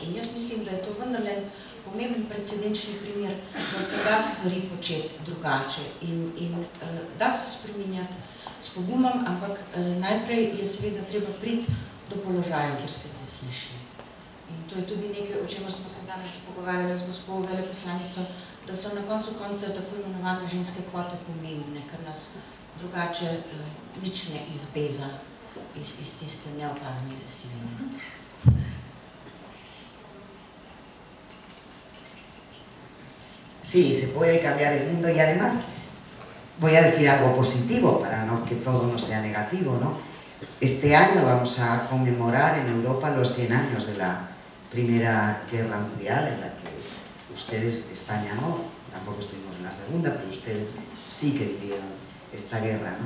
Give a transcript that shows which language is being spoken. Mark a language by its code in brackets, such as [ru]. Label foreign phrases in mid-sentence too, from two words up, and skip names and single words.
[sl] In jaz mislim, da je to vendarle pomemben precedenčni primer, da se da stvari početi drugače in da se spreminjati s pogumom, ampak najprej je seveda treba priti do položaja, kjer se te sliši. In to je tudi nekaj, o čemer smo se danes pogovarjali z gospo veleposlanico, da so na koncu koncev tako imenovane ženske kvote pomembne, ker nas drugače nič ne izbeza iz tiste neopazne sivine. [es] Sí, se puede cambiar el mundo y además voy a decir algo positivo para que todo no sea negativo, ¿no? Este año vamos a conmemorar en Europa los 100 años de la Primera Guerra Mundial, en la que ustedes, España no, tampoco estuvimos en la segunda, pero ustedes sí que vivieron esta guerra, ¿no?